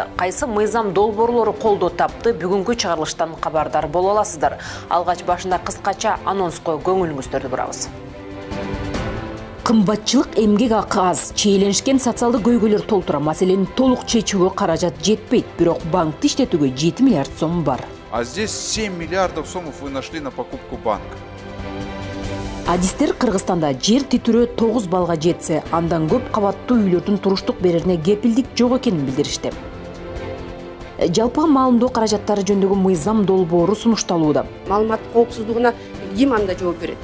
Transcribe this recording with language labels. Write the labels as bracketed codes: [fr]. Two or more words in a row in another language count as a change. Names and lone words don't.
[ky] Кайсы мыйзам долбоорлору колдоо тапты, бүгүнкү чыгарылыштан кабардар боло аласыздар. Алгач башында кыскача анонско көңүлүңүздөрдү бурабыз. Кымбатчылык эмгек акы аз, чейленишкен социалдык көйгөйлөр толтура, маселени толук чечүүгө каражат жетпейт, бирок банкты иштетүүгө 7 миллиард сом бар. [ru] А здесь 7 миллиардов сомов вы нашли на покупку банка. [ky] Адистер Кыргызстанда жер титирөө 9 балга жетсе, андан көп кабаттуу үйлөрдүн туруштук берерине кепилдик жок экенин билдиришти. Жалпы маалымдоо каражаттары жөнүндөгү мыйзам долбоору сунушталууда. Маалымат коопсуздугуна ким анда жооп берет?